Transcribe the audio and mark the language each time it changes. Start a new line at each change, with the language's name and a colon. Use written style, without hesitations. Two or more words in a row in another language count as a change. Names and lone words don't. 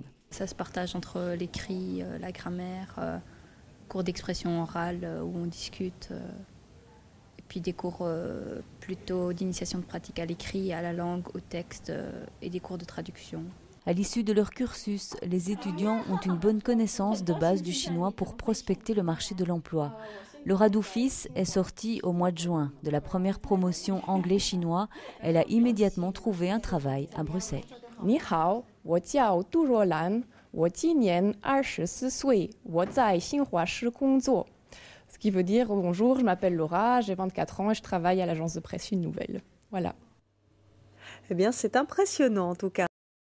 French: Ça se partage entre l'écrit, la grammaire, cours d'expression orale où on discute, et puis des cours plutôt d'initiation de pratique à l'écrit, à la langue, au texte et des cours de traduction. À l'issue de leur cursus, les étudiants ont une bonne connaissance de base du chinois pour prospecter le marché de l'emploi. Laura Doufis est sortie au mois de juin de la première promotion anglais-chinois. Elle a immédiatement trouvé un travail à Bruxelles.
Chinese: 你好，我叫杜若兰，我今年24岁，我在新华社工作。
French: Ce qui veut dire bonjour, je m'appelle Laura, j'ai 24 ans et je travaille à l'agence de presse Une Nouvelle. Voilà. Eh bien, c'est impressionnant en tout cas.